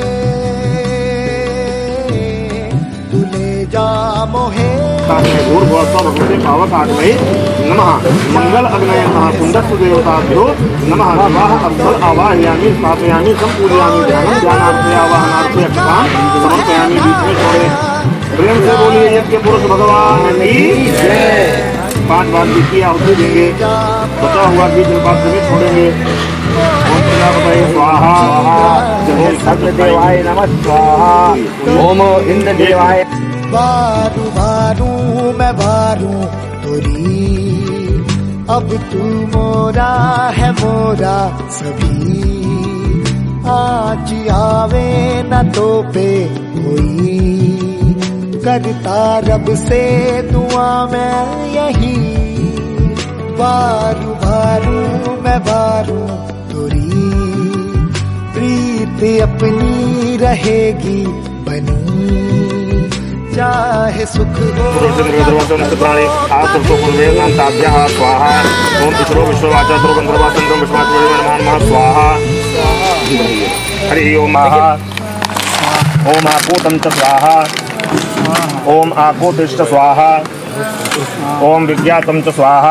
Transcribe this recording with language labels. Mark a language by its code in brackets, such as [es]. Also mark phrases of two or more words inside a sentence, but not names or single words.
[hi] तू ले जा मोहे। [sa] भगवते पावकाग्नये नमः। मंगल अग्नये सुंदर सुदेवताभ्यो नमः। विवाह अवसर आवाहयामि स्थापयामि संपूजयामि। ध्यानं ध्यानार्थे आवाहनार्थे अक्षतां समर्पयामि। [hi] बीच में थोड़े प्रेम से बोलिए यज्ञ पुरुष भगवान की जय। 5 बार घी की आहुति देंगे। बचा हुआ घी जलपात्र में छोड़ेंगे। [sa] ओम प्रजापतये स्वाहा। ओम सत्यदेवाय नमः स्वाहा। ओम इंद्रदेवाय। [hi] बारू बारू मैं बारू तोरी, अब तू मोरा है मोरा सभी। आज आवे न तो पे कोई, करता रब से दुआ मैं यही। बारू बारू मैं बारू तोरी, प्रीत अपनी रहेगी बनी। चाहे सुख हो [sa] स्वाहा। ओम पितरो विश्ववाचा ध्रुवंद्रवाचंद्रम विश्वाचंद्रम स्वाहा। हरि ओम ओम आपूतं च स्वाहा। ओम आपूतिश्च स्वाहा। ओम विज्ञातं च स्वाहा।